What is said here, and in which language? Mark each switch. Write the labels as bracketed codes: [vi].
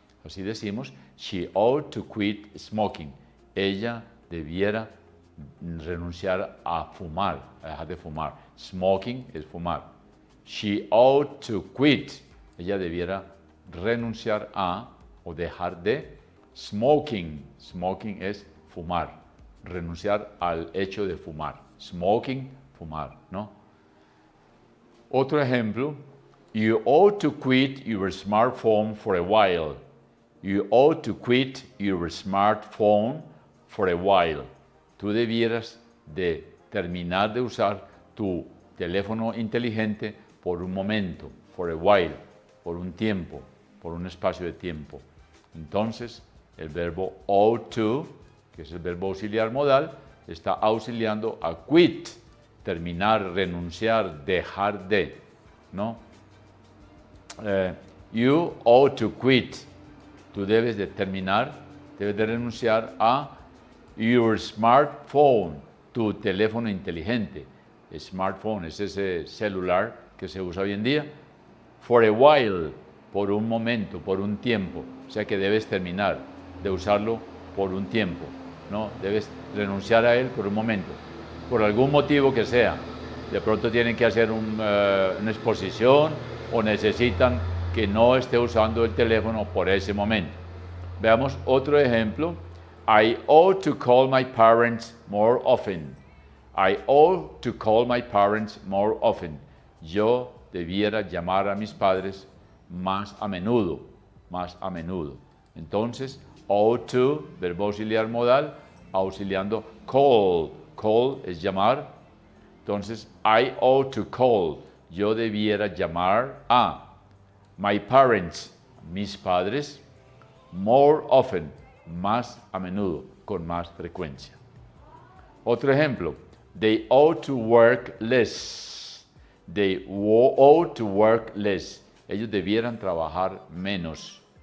[es] Así decimos, [en] she ought to quit smoking. [es] Ella debiera renunciar a fumar, a dejar de fumar. [en] Smoking [es] es fumar. [en] She ought to quit. [es] Ella debiera renunciar a o dejar de smoking. Smoking es fumar. Renunciar al hecho de fumar. Smoking, fumar, ¿no? Otro ejemplo. [en] You ought to quit your smartphone for a while. You ought to quit your smartphone for a while. [es] Tú debieras de terminar de usar tu teléfono inteligente por un momento, [en] for a while, [es] por un tiempo, por un espacio de tiempo. Entonces, el verbo ought to, que es el verbo auxiliar modal, está auxiliando a quit, terminar, renunciar, dejar de, ¿no? [en] You ought to quit. [es] Tú debes de terminar, debes de renunciar a [en] your smartphone, [es] tu teléfono inteligente. Smartphone es ese celular que se usa hoy en día. [en] For a while, [es] por un momento, por un tiempo. O sea que debes terminar de usarlo por un tiempo, ¿no? Debes renunciar a él por un momento, por algún motivo que sea. De pronto tienen que hacer una exposición o necesitan que no esté usando el teléfono por ese momento. Veamos otro ejemplo. [en] I ought to call my parents more often. I ought to call my parents more often. [es] Yo debiera llamar a mis padres más a menudo, más a menudo. Entonces, ought to, verbo auxiliar modal, auxiliando call. Call es llamar. Entonces, [en] I ought to call. [es] Yo debiera llamar a [en] my parents, [es] mis padres, [en] more often, [es] más a menudo, con más frecuencia. Otro ejemplo, [en] they ought to work less. They ought to work less. [es] Ellos debieran trabajar menos.